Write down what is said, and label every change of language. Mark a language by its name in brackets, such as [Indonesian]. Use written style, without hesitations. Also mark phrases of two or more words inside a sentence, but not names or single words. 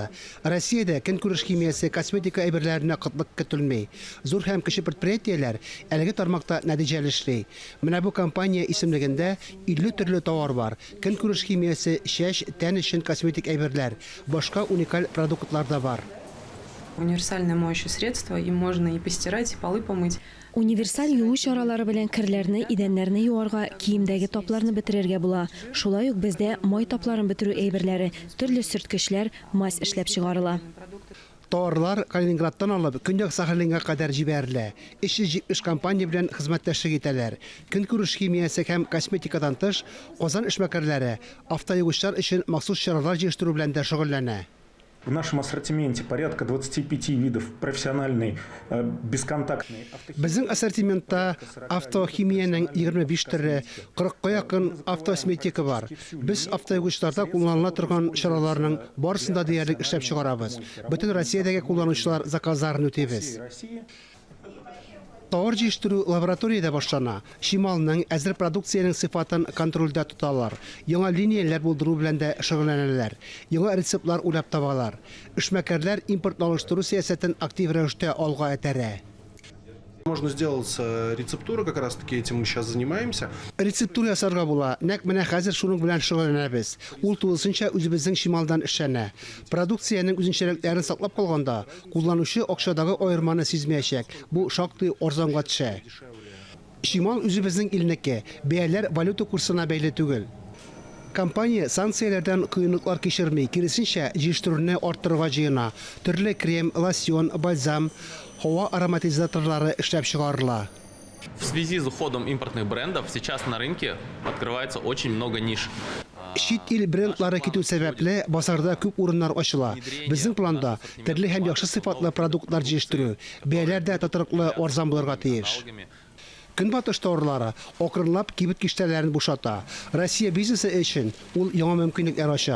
[Tatar] Россиядә көнкүреш химиясе, косметика әйберләренә кытлык көтелми. Зур һәм кече предприятиеләр әлеге тармакта нәтиҗәле эшли. Менә бу компания исемлегендә 50 төрле товар бар. Көнкүреш химиясе, чәч, тән өчен косметик әйберләр, башка уникаль продуктлар да бар. [Russian] Универсальное моющее средство, им можно и постирать, и полы помыть. [Tatar] Универсаль юу чаралары белән кирләрне, идәннәрне юарга, киемдәге тапларны бетерергә була. Шулай ук бездә май тапларын бетерү әйберләре, төрле сөрткечләр, мазь эшләп чыгарыла. Товарлар Калининградтан алып, Көньяк Сахалинга кадәр җибәрелә. 370 компания белән хезмәттәшлек итәләр. Көнкүреш химиясе һәм косметикадан тыш, Казан эшмәкәрләре автоюгычлар өчен махсус чаралар җитештерү белән дә шөгыльләнә. [Russian] В нашем ассортименте порядка 25 видов профессиональной бесконтактной автохимии. [Tatar] Безнең ассортиментта автохимиянең 25 төре, 40-ка якын автокосметика бар. Без автоюгычларда кулланыла торган чараларның барысында диярлек эшләп чыгарабыз. Бөтен Россиядәге кулланучылар заказларын үтәбез. Товар җитештерү лабораториядә башлана. Шималның әзер продукциянең сыйфатын контрольдә тоталар. Яңа линияләр булдыру белән дә шөгыльләнәләр. Яңа рецептлар уйлап табалар. Эшмәкәрләр импортлаштыру сәясәтен актив рәвештә алга этәрә. [Russian] Можно сделать рецептуру, как раз таки этим мы сейчас занимаемся. [Tatar] Рецептура ясарга була. Нәкъ менә хәзер шуның белән шөгыльләнәбез. Ул тулысынча үзебезнең Шималдан эшләнә. Продукциянең үзенчәлекләрен саклап калганда, кулланучы акчадагы аерманы сизмәячәк. Бу шактый арзанга төшә. Шимал үзебезнең илнеке, бәяләр валюта курсына бәйле түгел. Компания санкцияләрдән кыенлыклар кичерми, киресенчә җитештерүне арттырырга җыена. Төрле крем, лосьон, бальзам, һава ароматизаторлары эшләп чыгарыла. [Russian] В связи с уходом импортных брендов сейчас на рынке открывается очень много ниш. [Tatar] Шит ил брендлары китү сәбәпле базарда күп урыннар ачыла. Безнең планда төрле һәм яхшы сыйфатлы продуктлар җитештерү, бәяләр дә тотрыклы арзан булырга тиеш. Көнбатыш товарлары акрынлап кибет киштәләрен бушата. Россия бизнесы өчен ул яңа мөмкинлекләр ача.